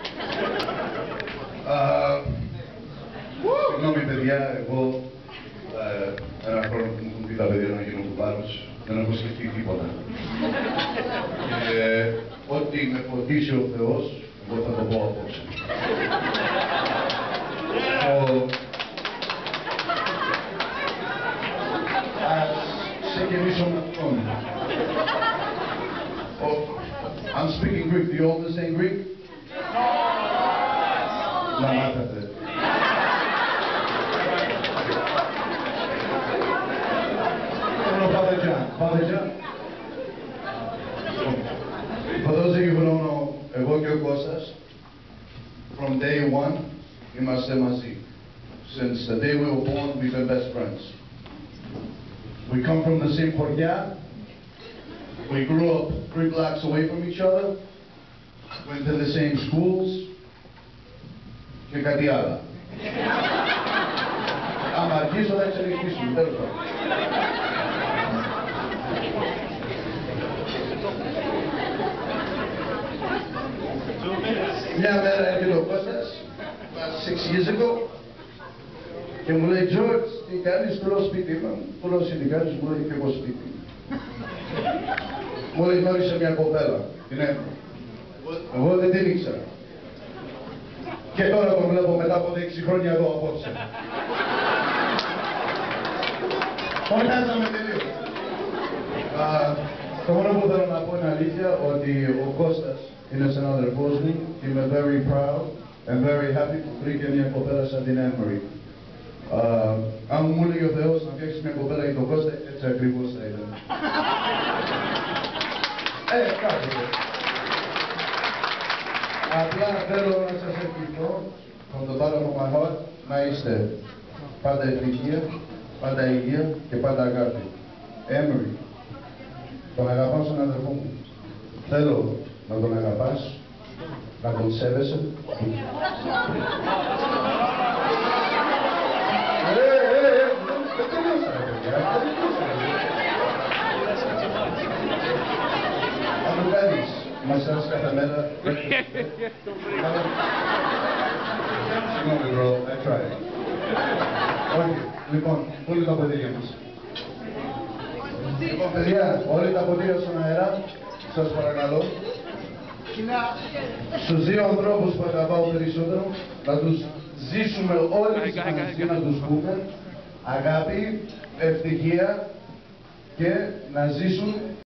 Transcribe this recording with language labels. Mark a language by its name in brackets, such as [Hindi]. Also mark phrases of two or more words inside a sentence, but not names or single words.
[Greek] Συγγνώμη παιδιά, εγώ ένα χρόνο που μου έχουν πει τα παιδιά να γίνω κουμπάρος, δεν έχω σκεφτεί τίποτα. Ό,τι με φωτίσει ο Θεός, εγώ θα το πω απόψε. Ας ξεκινήσω με αυτόν. [English] I'm speaking Greek. Do you all understand Greek? [Greek] Να μάθατε. Father John. Father John. [English] For those of you who don't know, [Greek] εγώ και ο Κώστας, [English] from day one, [Greek] είμαστε μαζί. [English] Since the day we were born, we've been best friends. We come from the same χωριά. We grew up 3 blocks away from each other, went to the same schools, [Greek] και κάτι άλλο. Άμα αρχίσω θα εξελιχθήσουμε, τέλος πάντων. Μια μέρα έρχεται ο Κώστας, [English] about 6 years ago, [Greek] και μου λέει, George, τι κάνεις, του λέω σπίτι μου. Του λέω, εσύ τι κάνεις, μου λέει, και εγώ σπίτι. Μου λέει, γνώρισε μια κοπέλα, την έχω. Εγώ δεν την ήξερα. Και τώρα τον βλέπω μετά από 6 χρόνια εδώ απόψε. Φωνάζαμε τελείως. Το μόνο που θέλω να πω είναι αλήθεια, ότι ο Κώστας είναι συνάδελφός μου. Είμαι [English] very proud and very happy [Greek] που βρήκε μια κοπέλα σαν την Anne-Marie. Αν μου έλεγε ο Θεός να φτιάξεις μια κοπέλα για τον Κώστα, έτσι ακριβώς θα ήταν. Κάτσε. Απλά θέλω να σας ευχηθώ, [English] from the bottom of my heart, [Greek] να είστε πάντα ευτυχία, πάντα υγεία και πάντα αγάπη. Anne-Marie, τον αγαπάω στον αδερφό μου. Θέλω να τον αγαπάς, να τον σέβεσαι. Αν το κάνεις μασάζ κάθε μέρα... Συγγνώμη, [English] bro, I tried. [Greek] Όχι, λοιπόν, όλοι τα ποτήρια μας. Λοιπόν, παιδιά, όλοι τα ποτήρια στον αέρα, σας παρακαλώ. Στους δύο ανθρώπους που αγαπάω περισσότερο, να τους ζήσουμε όλοι μαζί, να τους πούμε αγάπη, ευτυχία και να ζήσουν